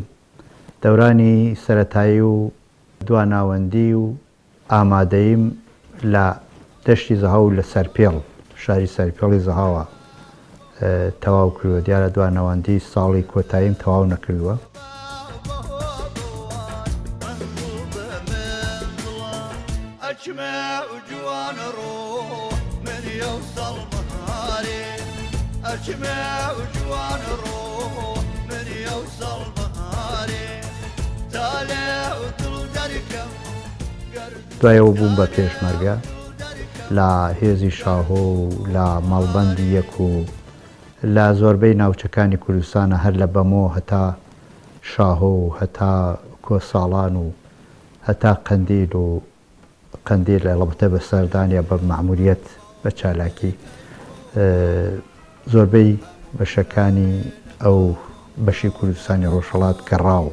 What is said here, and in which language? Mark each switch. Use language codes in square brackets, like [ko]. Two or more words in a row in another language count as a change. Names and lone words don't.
[ckb] دەورانی سەرەتایی و دواناوەندی و ئامادەیم لە دەشتی زەهاو لە سەرپێڵ، شاری سەرپێڵی زەهاوە تەواو کردووە. دیارە دواناوەندی ساڵی کۆتاییم تەواو نەکردووە. [ar] أجمع جوان روح من يوصل مهاري أجمع جوان روح من يوصل مهاري طالع وطل دركم [ckb] دوایەوە بووم بە پێشمەرگە لە هێزی شاهۆ و لە ماڵبەندی یەک و لە زۆربەی ناوچەکانی کوردستانە هەر لە بەمۆ هەتا شاهۆ و هەتا کۆساڵان و هەتا قەندیل و قەندیل لەڵبتە بە سەردانیا بە مەعموریەت بە چالاکی زۆربەی بەشەکانی ئەو بەشی کوردستانی ڕۆژهەڵات گەڕاو.